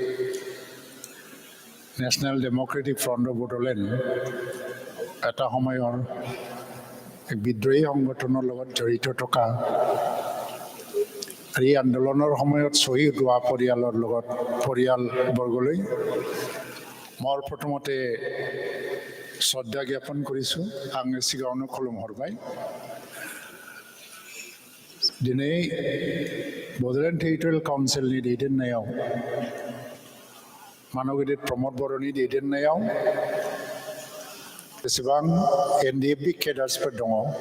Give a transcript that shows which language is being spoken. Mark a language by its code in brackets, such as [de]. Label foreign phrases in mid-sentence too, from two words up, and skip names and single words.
[as] নেশ্যনেল ডেমক্ৰেটিক ফ্ৰণ্ট অফ বড়োলেণ্ড, এটা সময়ৰ এক বিদ্ৰোহী সংগঠনৰ লগত জড়িত থকা এই আন্দোলনৰ সময়ত শ্বহীদ হোৱা পৰিয়ালবৰ্গলৈ মই প্ৰথমতে শ্ৰদ্ধা জ্ঞাপন কৰিছোঁ। [brx] आङो सिगाङावनो खुलुमहरबाय। दिनै बड'लेण्ड टेरिटरियेल काउन्सिलनि दैदेननायाव, मानगिरि प्रमोद बर'नि दैदेननायाव जेसेबां NDFB केडार्सफोर दङ,